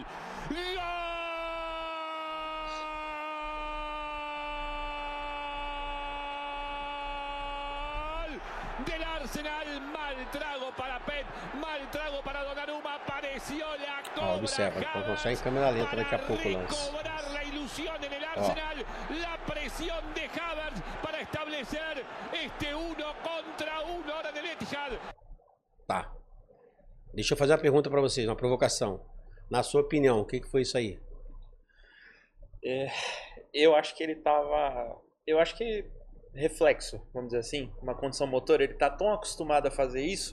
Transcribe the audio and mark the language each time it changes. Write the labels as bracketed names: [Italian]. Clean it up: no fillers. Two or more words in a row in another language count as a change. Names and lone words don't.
[Spanish] Gol! del Arsenal. Mal trago para Pep, mal trago para Donnarumma. Apareció la cobra. [Portuguese] Observa, vamos mostrar em câmera lenta daqui a pouco o lance. [Spanish] Recobrar la ilusión en el Arsenal. La presión de Havertz para establecer este 1 contra 1 ahora del Etihad. [Portuguese] Tá. Deixa eu fazer uma pergunta pra vocês, uma provocação. Na sua opinião, o que foi isso aí? Eu acho que ele tava... Eu acho que reflexo, vamos dizer assim, uma condição motora, ele tá tão acostumado a fazer isso,